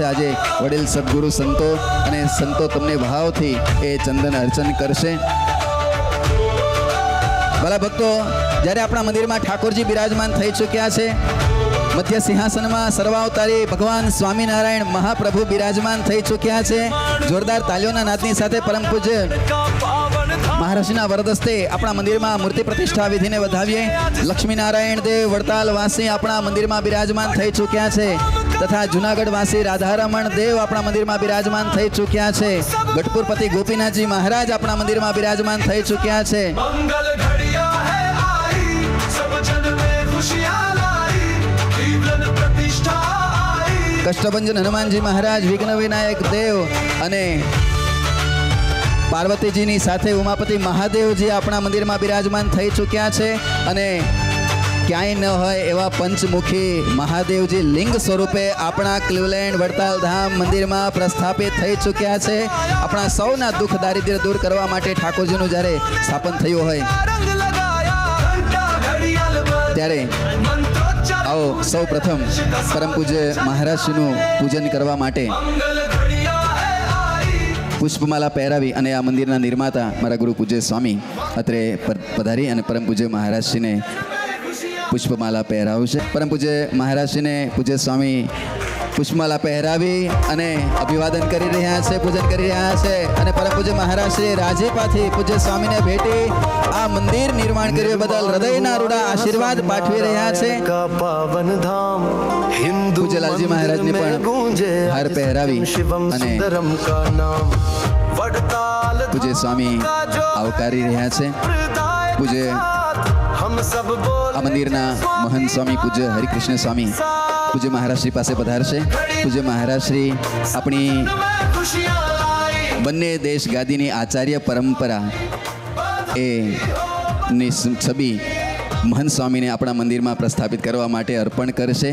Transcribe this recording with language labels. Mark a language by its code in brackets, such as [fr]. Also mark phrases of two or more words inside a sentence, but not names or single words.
[gu] આજે વડીલ સદગુરુ સંતો અને સંતો તમને ભાવથી એ ચંદન અર્ચન કરશે. ભલા ભક્તો, જ્યારે આપણા મંદિરમાં ઠાકોરજી બિરાજમાન થઈ ચૂક્યા છે, મધ્ય સિંહાસનમાં સર્વાવતારી ભગવાન સ્વામિનારાયણ મહાપ્રભુ બિરાજમાન થઈ ચૂક્યા છે. જોરદાર તાલીઓના નાદની સાથે પરમ પૂજ્ય [hi] का पावन [gu] મહારાષ્ટ્રના વરદસ્તે આપણા મંદિરમાં મૂર્તિ પ્રતિષ્ઠા વિધિને વધાવીએ. લક્ષ્મીનારાયણ દેવ વડતાલ વાસી આપણા મંદિરમાં બિરાજમાન થઈ ચૂક્યા છે તથા જુનાગઢ વાસી રાધારમણ દેવ આપણા મંદિરમાં બિરાજમાન થઈ ચૂક્યા છે. ગઢપુરપતિ ગોપીનાથજી મહારાજ આપણા મંદિરમાં બિરાજમાન થઈ ચૂક્યા છે. [hi] मंगल घड़िया है आई सब जन में खुशियां लाई जीवन प्रतिष्ठा आई [gu] કષ્ટભંજન હનુમાનજી મહારાજ વિઘ્ન વિનાયક દેવ અને પાર્વતીજીની સાથે ઉમાપતિ મહાદેવજી આપણા મંદિરમાં બિરાજમાન થઈ ચૂક્યા છે અને ક્યાંય ન હોય એવા પંચમુખી મહાદેવજી લિંગ સ્વરૂપે આપણા ક્લિવલેન્ડ વડતાલ ધામ મંદિરમાં પ્રસ્થાપિત થઈ ચૂક્યા છે. આપણા સૌના દુઃખ દારિદ્ર્ય દૂર કરવા માટે ઠાકોરજીનું જ્યારે સ્થાપન થયું હોય [hi] रंग लगाया घंटा घड़ियाल बज [gu] ત્યારે मंत्रोच्चार આવો સૌ પ્રથમ પરમ પૂજ્ય મહારાજશ્રીનું પૂજન કરવા માટે [hi] मंगल घड़िया है आई [gu] પુષ્પમાલા પહેરાવી અને આ મંદિરના નિર્માતા મારા ગુરુ પૂજ્ય સ્વામી અત્રે પધારી અને પરમ પૂજ્ય મહારાજશ્રીને પુષ્પમાલા પહેરાવશે. પરમ પૂજ્ય મહારાજશ્રીને પૂજ્ય સ્વામી પુષ્પમાલા પહેરાવી અને અભિવાદન કરી રહ્યા છે, પૂજન કરી રહ્યા છે અને પરમ પૂજ્ય મહારાજશ્રી રાજીપાથી પૂજ્ય સ્વામીને ભેટી આ મંદિર નિર્માણ કર્યું બદલ હૃદયના રૂડા આશીર્વાદ પાઠવી રહ્યા છે. [hi] का पावन धाम हिंदू पूज्य लालजी महाराज ने मंदिर में पण गूंजे [gu] હાર પહેરાવી [hi] शिवम अने सुंदरम का नाम वडताल [gu] પૂજ્ય સ્વામી આવકારી રહ્યા છે. પૂજ્ય [hi] हम सब बोल [gu] આ મંદિરના મહંત સ્વામી પૂજ્ય હરિકૃષ્ણ સ્વામી પૂજ્ય મહારાજશ્રી પાસે પધારશે. પૂજ્ય મહારાજશ્રી આપણી [hi] खुशियां लाई [gu] બંને દેશ ગાદીની આચાર્ય પરંપરા એ ની છબી મહંત સ્વામીને આપણા મંદિરમાં પ્રસ્થાપિત કરવા માટે અર્પણ કરશે.